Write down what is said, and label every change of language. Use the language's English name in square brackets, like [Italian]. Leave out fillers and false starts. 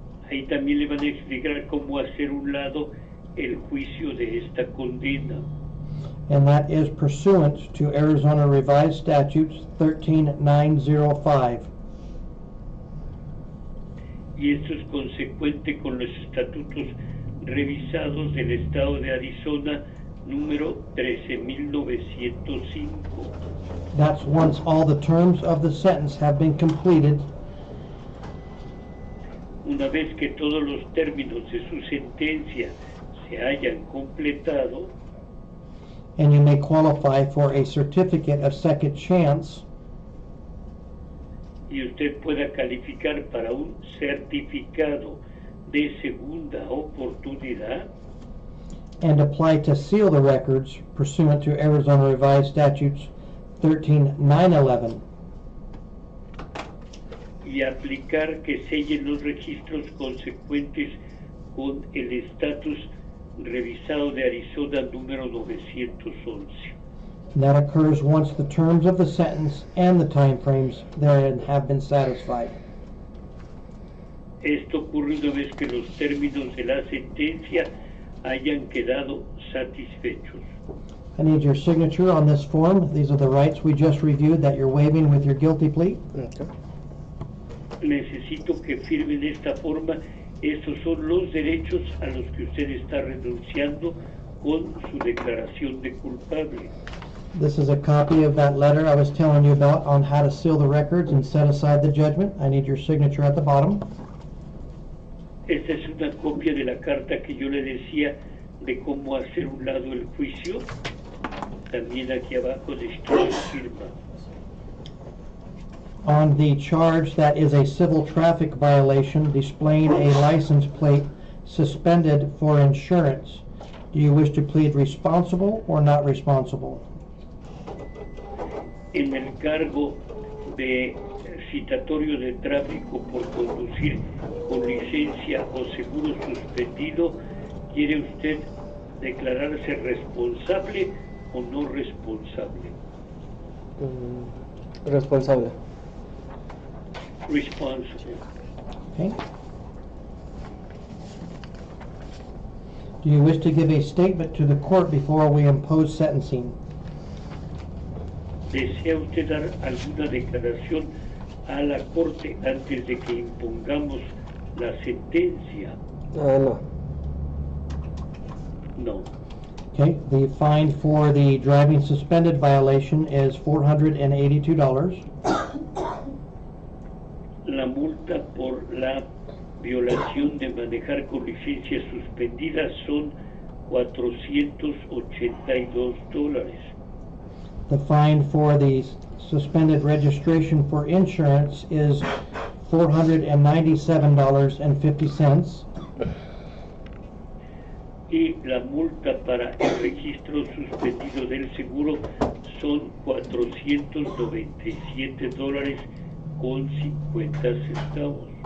[Spanish] Ahí también le van a explicar cómo hacer un lado el juicio de esta condena. [English] And that is pursuant to Arizona Revised Statutes 13905. [Spanish] Y esto es consecuente con los estatutos revisados del estado de Arizona número 13.905. [English] That's once all the terms of the sentence have been completed. [Spanish] Una vez que todos los términos de su sentencia se hayan completado, [English] And you may qualify for a certificate of second chance, [Spanish] y usted pueda calificar para un certificado de segunda oportunidad, [English] and apply to seal the records pursuant to Arizona Revised Statutes 13911. [Spanish] y aplicar que sellen los registros consecuentes con el estatus revisado de Arizona número 911. [English] And that occurs once the terms of the sentence and the timeframes therein have been satisfied. Esto ocurre una vez que los términos de la sentencia hayan quedado satisfechos. I need your signature on this form. These are the rights we just reviewed that you're waiving with your guilty plea. Okay. [Spanish] Necesito que firmen esta forma. Estos son los derechos a los que usted está renunciando con su declaración de culpable. [English] This is a copy of that letter I was telling you about on how to seal the records and set aside the judgment. I need your signature at the bottom. [Spanish] Esta es una copia de la carta que yo le decía de cómo hacer un lado el juicio. También aquí abajo necesito su firma. [English] On the charge that is a civil traffic violation, displaying a license plate suspended for insurance. Do you wish to plead responsible or not responsible? [Spanish] En el cargo de citatorio de tráfico por conducir con licencia o seguro suspendido, ¿quiere usted declararse responsable o no responsable? Responsable. [English] Responsible. Okay. Do you wish to give a statement to the court before we impose sentencing? [Spanish] ¿Desea usted dar alguna declaración a la corte antes de que impongamos la sentencia? No. [English] No. Okay, the fine for the driving suspended violation is $482. [Spanish] La multa por la violación de manejar con licencia suspendida son $482. [English] The fine for the suspended registration for insurance is $497.50. [Spanish] Y la multa para el registro suspendido del seguro son $497.50.